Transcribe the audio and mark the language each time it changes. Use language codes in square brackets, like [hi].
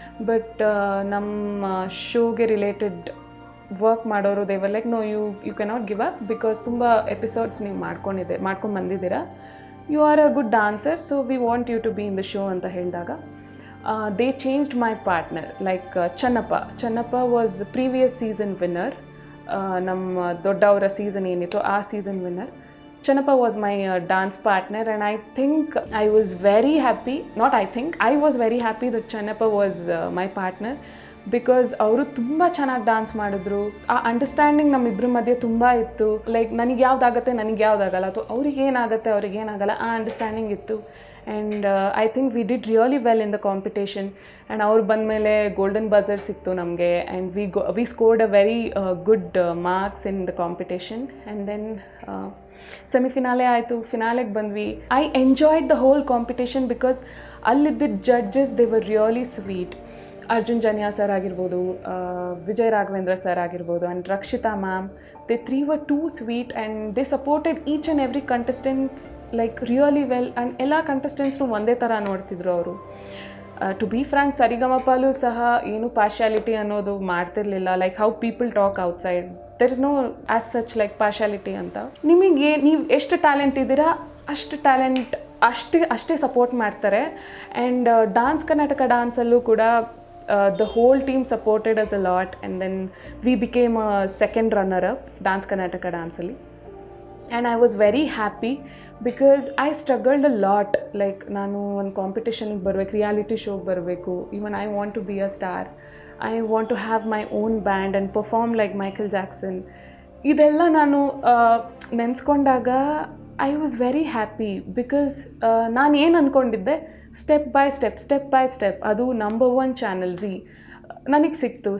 [en] but [kn] ನಮ್ಮ ಶೋಗೆ related work ಮಾಡೋರು [en] they were like no you cannot give up because [kn] ತುಂಬ episodes ನೀವು ಮಾಡ್ಕೊಂಡು ಬಂದಿದ್ದೀರಾ, [en] you are a good dancer, so we want you to be in the show [kn] ಅಂತ ಹೇಳಿದಾಗ [en] They changed my partner. Like Channappa was previous season winner. [kn] ನಮ್ಮ ದೊಡ್ಡವರ season ಏನಿತ್ತು ಆ season winner. [en] Chanappa was my dance partner and I think I was very happy, I was very happy that Chanappa was my partner because [kn] ಅವರು ತುಂಬ ಚೆನ್ನಾಗಿ dance ಮಾಡಿದ್ರು. ಆ understanding ನಮ್ಮಿಬ್ಬರ ಮಧ್ಯೆ ತುಂಬ ಇತ್ತು. ಲೈಕ್ ನನಗೆ ಯಾವುದಾಗತ್ತೆ ನನಗೆ ಯಾವುದಾಗಲ್ಲ, ಅಥವಾ ಅವ್ರಿಗೆ ಏನಾಗಲ್ಲ ಆ ಅಂಡರ್ಸ್ಟ್ಯಾಂಡಿಂಗ್ ಇತ್ತು. [en] And I think we did really well in the competition. And [kn] ಅವ್ರು ಬಂದಮೇಲೆ ಗೋಲ್ಡನ್ ಬಜರ್ ಸಿಕ್ತು ನಮಗೆ [en] And we scored a very good marks in the competition. [kn] And then ಸೆಮಿಫಿನಾಲೆ ಆಯಿತು, ಫಿನಾಲೆಗೆ ಬಂದ್ವಿ. [en] I enjoyed the whole competition because [kn] ಅಲ್ಲಿದ್ದ judges [en] They were really sweet. Arjun Janya sir ಆಗಿರ್ಬೋದು, Vijay Raghavendra sir ಆಗಿರ್ಬೋದು, and Rakshita ma'am, they 3 were too sweet and they supported each and every contestants like really well. [kn] And ಎಲ್ಲ ಕಂಟೆಸ್ಟೆಂಟ್ಸ್ನು ಒಂದೇ ಥರ ನೋಡ್ತಿದ್ರು ಅವರು. [en] to be frank [kn] ಸರಿಗಮಪಲ್ಲೂ ಸಹ ಏನು partiality ಅನ್ನೋದು ಮಾಡ್ತಿರ್ಲಿಲ್ಲ. [en] Like how people talk outside, there is no as such like partiality ಅಂತ. [kn] ನಿಮಗೆ ನೀವು ಎಷ್ಟು ಟ್ಯಾಲೆಂಟ್ ಇದ್ದೀರಾ ಅಷ್ಟು ಟ್ಯಾಲೆಂಟ್ ಅಷ್ಟೇ ಸಪೋರ್ಟ್ ಮಾಡ್ತಾರೆ. [en] And dance Karnataka ಡಾನ್ಸಲ್ಲೂ ಕೂಡ the whole team supported us a lot and then we became a second runner up Dance Karnataka dance alli. And I was very happy because I struggled a lot. Like [kn] ನಾನು ಒಂದು ಕಾಂಪಿಟೇಷನ್ಗೆ ಬರಬೇಕು, reality ಶೋಗೆ ಬರಬೇಕು, [en] Even I want to be a star, I want to have my own band and perform like Michael Jackson. [kn] ಇದೆಲ್ಲ ನಾನು ನೆನೆಸ್ಕೊಂಡಾಗ [en] I was very happy because [kn] ನಾನು ಏನು ಅಂದ್ಕೊಂಡಿದ್ದೆ, step by step ಅದು ನಂಬರ್ 1 ಚಾನಲ್ ಝೀ ನನಗೆ ಸಿಕ್ತು.